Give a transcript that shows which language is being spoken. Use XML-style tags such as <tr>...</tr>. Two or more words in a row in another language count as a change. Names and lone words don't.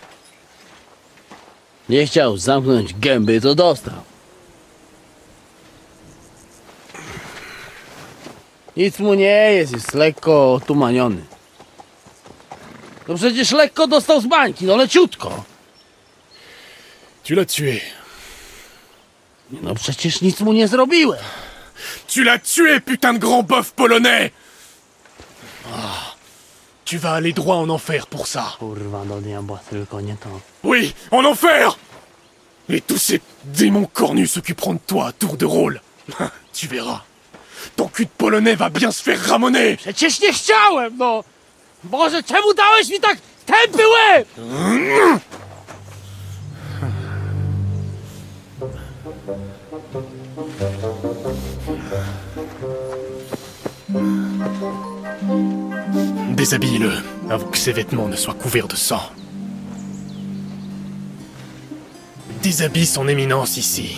<pl>Nie chciał zamknąć gęby, to dostał. Nic mu nie jest lekko otumaniony. No przecież lekko dostał z bańki, no leciutko.</pl> <fr>Tu l'as tué.</fr> <pl>No przecież nic mu nie zrobiłem.</pl> <fr>Tu l'as tué, putain de grand bœuf polonais! Oh, tu vas aller droit en enfer pour ça.</fr> <pl>Kurwa, do diabła, tylko nie to.</pl> <fr>Oui, en enfer! Et tous ces démons cornus s'occuperont de toi à tour de rôle. Tu verras. Ton cul de polonais va bien se faire ramoner.</fr> <pl>Przecież nie chciałem, no! Boże, czemu dałeś mi tak tępy łeb?</pl> <fr>Déshabille-le, avant que ses vêtements ne soient couverts de sang. Déshabille son éminence ici.</fr>